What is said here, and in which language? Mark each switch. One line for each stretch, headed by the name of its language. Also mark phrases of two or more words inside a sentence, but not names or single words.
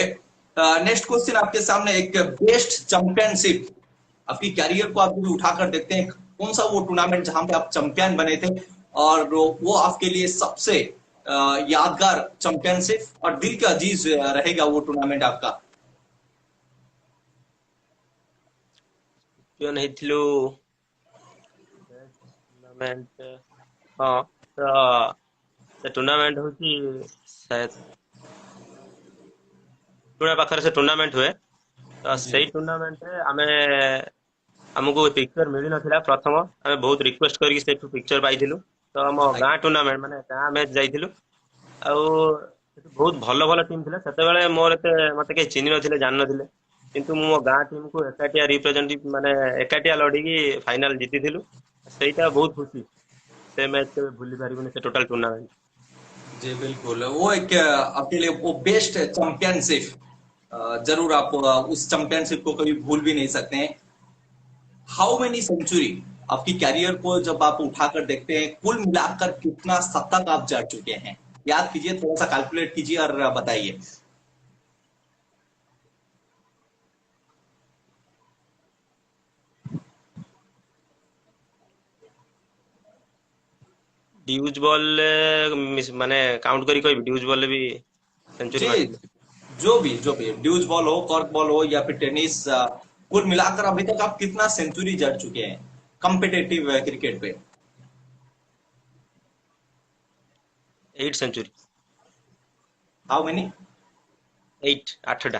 English: next question
Hindi: आपके सामने, एक
English: best championship
Hindi: आपकी कैरियर को आप भी उठाकर देखते हैं, कौन सा वो टूर्नामेंट जहां पे आप चैंपियन बने थे और वो आपके लिए सबसे यादगार चैंपियनशिप और दिल का अजीज रहेगा वो टूर्नामेंट आपका।
Odia: ଚମ୍ପିୟନ ହେଇଥିଲୁ ଟୁର୍ଣ୍ଣାମେଣ୍ଟ। ହଁ, ତ ସେ ଟୁର୍ଣ୍ଣାମେଣ୍ଟ ହଉଛି ପୁରା ପାଖରେ ସେ ଟୁର୍ଣ୍ଣାମେଣ୍ଟ ହୁଏ। ତ
Hindi: जी।
Odia: ସେଇ ଟୁର୍ଣ୍ଣାମେଣ୍ଟରେ ଆମକୁ ପିକ୍ଚର ମିଳିନଥିଲା। ପ୍ରଥମ ଆମେ ବହୁତ ରିକ୍ୱେଷ୍ଟ କରିକି ସେଠୁ ପିକ୍ଚର ପାଇଥିଲୁ। ତ ଆମ ଗାଁ ଟୁର୍ଣ୍ଣାମେଣ୍ଟ ମାନେ ଗାଁ ମ୍ୟାଚ୍ ଯାଇଥିଲୁ। ଆଉ ସେଠି ବହୁତ ଭଲ ଭଲ ଟିମ୍ ଥିଲେ। ସେତେବେଳେ ମତେ କେହି ଚିହ୍ନି ନଥିଲେ, ଜାଣିନଥିଲେ, କିନ୍ତୁ ମୁଁ ମୋ ଗାଁ ଟିମକୁ ଏକାଟିଆ ରିପ୍ରେଜେଣ୍ଟ ମାନେ ଏକାଟିଆ ଲଢିକି ଫାଇନାଲ ଜିତିଥିଲୁ। ସେଇଟା ବହୁତ ଖୁସି। ସେ ମ୍ୟାଚ୍ କେବେ ଭୁଲି ପାରିବୁନି, ସେ
English: total tournament.
Hindi: जी बिल्कुल, वो एक आपके लिए वो
English: best championship,
Hindi: जरूर आप उस चैंपियनशिप को कभी भूल भी नहीं सकते हैं।
English: how many century
Hindi: आपकी कैरियर को जब आप उठाकर देखते हैं, कुल मिलाकर कितना शतक आप जड़ चुके हैं, याद कीजिए, थोड़ा सा कैलकुलेट कीजिए और बताइए।
English: deuce ball
Odia: ମାନେ କାଉଣ୍ଟ କରି କହିବି,
English: deuce ball
Odia: ବି ସେଞ୍ଚୁରୀ
Hindi: जी,
Odia: ମାରିଥିଲି।
Hindi: जो भी ड्यूज बॉल हो, कॉर्क बॉल हो या फिर टेनिस, कुल मिलाकर अभी तक आप कितना सेंचुरी जड़ चुके हैं
English: competitive cricket
Hindi: पे। 8 सेंचुरी।
English: How many?
Odia: 8 8टा।